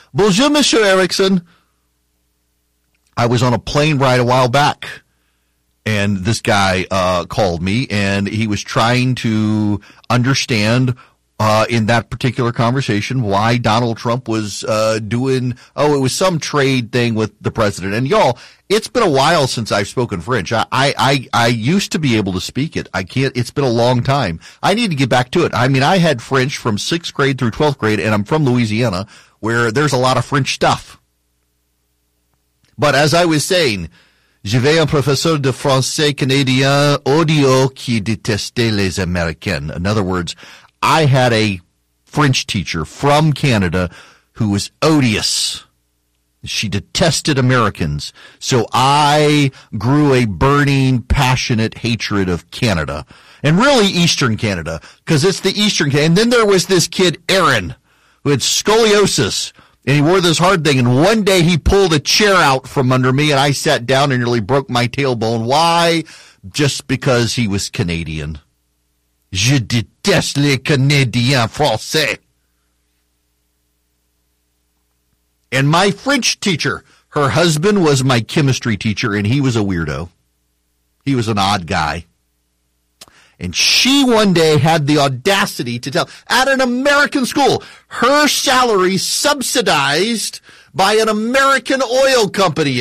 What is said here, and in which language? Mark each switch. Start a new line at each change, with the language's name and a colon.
French: Bonjour, Monsieur Erickson.
English: I was on a plane ride a while back, and this guy called me, and he was trying to understand in that particular conversation why Donald Trump was doing, oh, it was some trade thing with the president. And, y'all, it's been a while since I've spoken French. I used to be able to speak it. I can't. It's been a long time. I need to get back to it. I mean, I had French from 6th grade through 12th grade, and I'm from Louisiana, where there's a lot of French stuff. But as I was saying,
French: j'avais un professeur de français canadien audio qui détestait les Américains.
English: In other words, I had a French teacher from Canada who was odious. She detested Americans. So I grew a burning, passionate hatred of Canada. And really Eastern Canada, because it's the Eastern Canada. And then there was this kid, Aaron, who had scoliosis, and he wore this hard thing. And one day he pulled a chair out from under me, and I sat down and nearly broke my tailbone. Why? Just because he was Canadian.
French: Je déteste les Canadiens français.
English: And my French teacher, her husband was my chemistry teacher, and he was a weirdo. He was an odd guy. And she one day had the audacity to tell, at an American school, her salary subsidized by an American oil company.